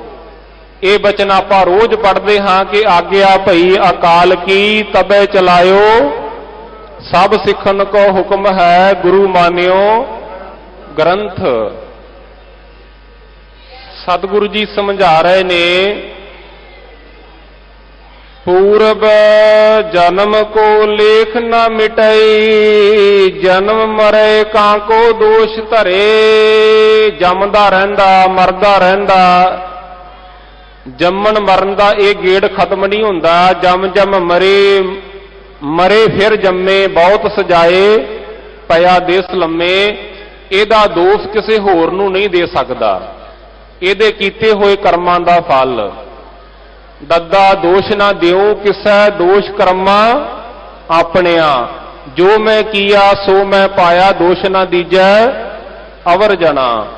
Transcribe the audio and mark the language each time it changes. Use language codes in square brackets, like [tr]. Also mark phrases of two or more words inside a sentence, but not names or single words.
[pa] ਇਹ ਬਚਨ ਆਪਾਂ ਰੋਜ਼ ਪੜ੍ਹਦੇ ਹਾਂ ਕਿ ਆਗਿਆ ਭਈ ਅਕਾਲ ਕੀ ਤਬੈ ਚਲਾਇਓ, ਸਭ ਸਿੱਖਣ ਕੋ ਹੁਕਮ ਹੈ ਗੁਰੂ ਮਾਨਿਓ ਗ੍ਰੰਥ। ਸਤਿਗੁਰੂ ਜੀ ਸਮਝਾ ਰਹੇ ਨੇ, ਪੂਰਬ ਜਨਮ ਕੋ ਲੇਖ ਨ ਮਿਟਈ ਜਨਮ ਮਰੇ ਕਾ ਕਉ ਦੋਸੁ ਧਰੇ। ਜੰਮਦਾ ਰਹਿੰਦਾ ਮਰਦਾ ਰਹਿੰਦਾ ਜੰਮਣ ਮਰਨ ਦਾ ਇਹ ਗੇੜ ਖ਼ਤਮ ਨਹੀਂ ਹੁੰਦਾ। ਜੰਮ ਜੰਮ ਮਰੇ ਮਰੇ ਫਿਰ ਜੰਮੇ ਬਹੁਤ ਸਜਾਇ ਪਇਆ ਦੇਸ ਲੰਮੇ। ਇਹਦਾ ਦੋਸ਼ ਕਿਸੇ ਹੋਰ ਨੂੰ ਨਹੀਂ ਦੇ ਸਕਦਾ, ਇਹਦੇ ਕੀਤੇ ਹੋਏ ਕਰਮਾਂ ਦਾ ਫਲ। ਦੱਦਾ ਦੋਸ਼ ਨਾ ਦਿਓ ਕਿਸੈ, ਦੋਸ਼ ਕਰਮਾ ਆਪਣਿਆ। ਜੋ ਮੈਂ ਕੀਆ ਸੋ ਮੈਂ ਪਾਇਆ, ਦੋਸ਼ ਨਾ ਦੀਜੈ ਅਵਰ ਜਨਾ।